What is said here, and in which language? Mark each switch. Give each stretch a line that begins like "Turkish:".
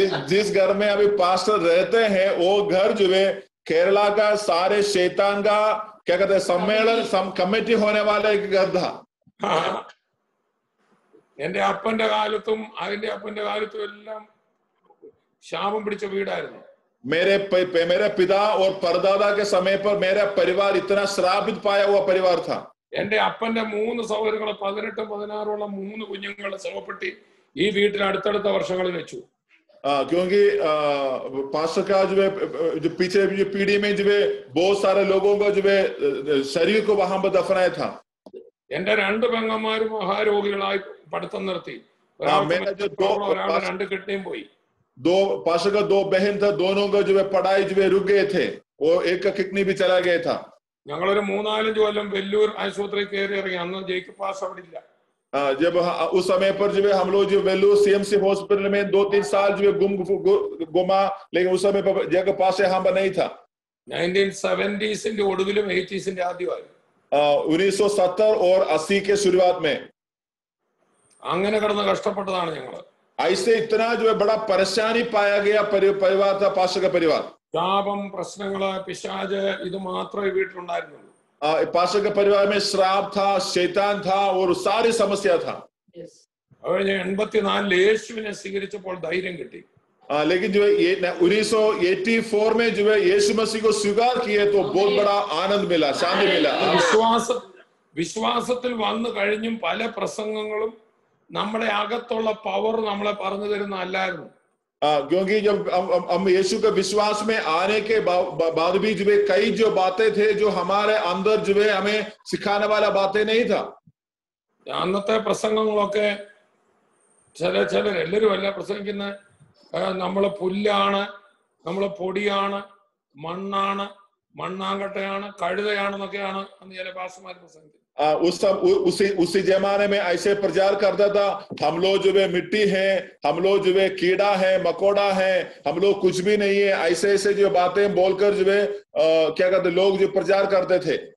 Hindi: जिस घर में अभी पास्टर रहते हैं वो घर जो है केरला का सारे शैतान का क्या कहते हैं सम्मेलन कमेटी होने वाला एक घर था।
Malayalam: എന്റെ അപ്പന്റെ കാലത്തും അതിന്റെ അപ്പന്റെ കാലത്തും എല്ലാം ശാപം പിടിച്ച വീടായിരുന്നു.
Hindi: मेरे पिता और परदादा के समय पर मेरा परिवार इतना श्रापित पाया हुआ परिवार था।
Malayalam: എന്റെ അപ്പന്റെ 3 സഹോദരങ്ങളെ 18-16 3 കുഞ്ഞുങ്ങളുടെ ശവപ്പെട്ടി ഈ വീട്ടിൽ അടുത്തടുത്ത വർഷങ്ങളിൽ വെച്ചു.
Hindi: क्योंकि पास्टर का जो है जो पीछे जो पीढ़ी में जो है बहुत सारे लोगों का जो है शरीर को वहां पर दफनाया था.
Malayalam: എന്റെ 2 പെങ്ങന്മാരും മഹാരോഗികളായി പഠിത്തം നിർത്തി. ഒരാളുടെ 2 കിഡ്നിയും പോയി.
Hindi: दो पास्टर का 2 बहन था, दोनों का जो है पढ़ाई जो है रुक गए थे, वो एक का किडनी भी चला गया था.
Malayalam: ഞങ്ങളൊരു 3-4 കൊല്ലം വെല്ലൂർ ആശുപത്രി കയറി ഇറങ്ങി. അന്ന് ജേക്കബ് പാസ് അവിടെ ഇല്ല.
Hindi: जब उस समय पर जो है हम लोग जो वेल्लूर सीएमसी हॉस्पिटल में 2-3 साल जो है गुमा, लेकिन उस समय पर जगह पास हम नहीं था.
Malayalam: 1970s ഒടുവിലും 80s ആദ്യമായി
Hindi: 1970 और 80 के शुरुआत में
Malayalam: അങ്ങനെ കിടന്ന് കഷ്ടപ്പെട്ടതാണ് ഞങ്ങള്.
Hindi: ऐसे इतना जो है बड़ा परेशानी पाया गया परिवार था, पास्टर का परिवार.
Malayalam: ശാപം, പ്രശ്നങ്ങള്, പിശാച് ഇത് മാത്രമേ വീട്ടിലുണ്ടായിരുന്നുള്ളൂ.
Hindi: पास्टर के परिवार में श्राप था, शैतान था और सारी समस्या था.
Malayalam: 84 യേശുവിനെ സ്വീകരിച്ചപ്പോൾ ധൈര്യം കിട്ടി.
Hindi: लेकिन जो है 1984 में जो है यीशु मसीह को स्वीकार किए तो बहुत बड़ा आनंद मिला, शांति मिला.
Malayalam: വിശ്വാസത്തിൽ വന്നു കഴിഞ്ഞും പല പ്രസംഗങ്ങളും നമ്മുടെ അകത്തുള്ള പവർ നമ്മളെ പറഞ്ഞു തരുന്ന അല്ലായിരുന്നു.
Hindi: क्योंकि जब हम यीशु के विश्वास में आने के बाद भी जो है कई जो बातें थे जो हमारे अंदर जो है हमें सिखाने वाला बातें नहीं था.
Malayalam: അന്നത്തെ പ്രസംഗങ്ങളൊക്കെ എല്ലാവരും അല്ല പ്രസംഗിക്കുന്ന നമ്മള് പുല്ലാണ്, നമ്മള് പൊടിയാണ്, മണ്ണാണ്, മണ്ണാങ്കട്ടയാണ്, കഴുതയാണെന്നൊക്കെയാണ് അന്ന് ചില പാസ്റ്റർമാർ പ്രസംഗിക്കുന്നത്.
Hindi: उसी जमाने में ऐसे प्रचार करता था, हम लोग जो है मिट्टी है, हम लोग जो है कीड़ा है, मकोड़ा है, हम लोग कुछ भी नहीं है, ऐसे ऐसे जो बातें बोलकर जो है क्या कहते लोग जो प्रचार करते थे.